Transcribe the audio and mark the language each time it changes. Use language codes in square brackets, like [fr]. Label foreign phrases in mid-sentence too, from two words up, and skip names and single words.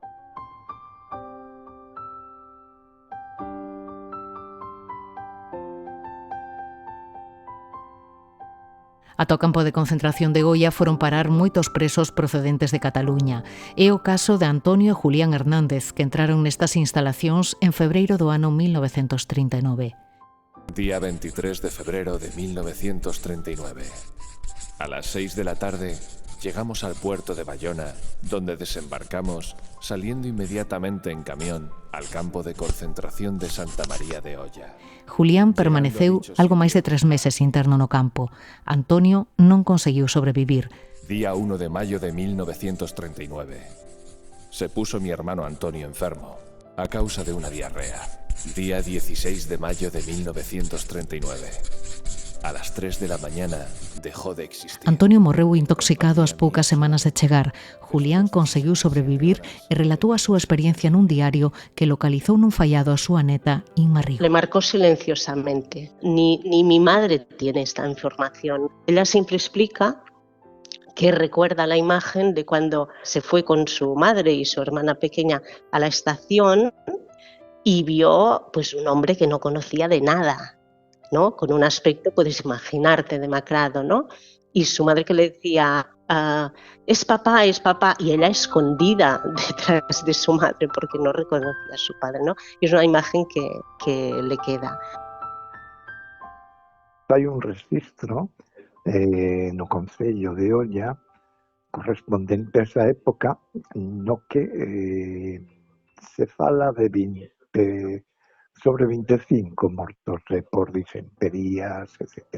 [gl] Ata o campo de concentración de Goia foron parar moitos presos procedentes de Cataluña. É o caso de Antonio e Julián Hernández, que entraron nestas instalacións en febreiro do ano 1939. [es] Día 23 de febrero de 1939. A las 6 de la tarde llegamos al puerto de Bayona, donde desembarcamos, saliendo inmediatamente en camión al campo de concentración de Santa María de Oia. [gl] Julián permaneceu algo máis de 3 meses interno no campo. Antonio non conseguiu sobrevivir. [es] Día 1 de mayo de 1939. Se puso mi hermano Antonio enfermo, a causa de una diarrea. Día 16 de mayo de 1939. A las 3 de la mañana dejó de existir. [gl] Antonio morreu intoxicado ás poucas semanas de chegar. Julián conseguiu sobrevivir e relatou a súa experiencia nun diario que localizou nun fallado a súa neta, Inma Rigo. [es] Le marcó silenciosamente. Ni mi madre tiene esta información. Ella siempre explica que recuerda la imagen de cuando se fue con su madre y su hermana pequeña a la estación y vio pues un hombre que no conocía de nada, ¿no? Con un aspecto, puedes imaginarte, demacrado, ¿no? Y su madre que le decía, es papá, y ella escondida detrás de su madre porque no reconocía a su padre, ¿no? Y es una imagen que le queda. [gl] Hai un registro no Concello de Oia correspondente a esa época no que se fala de sobre 25 mortos por disenterías, etc.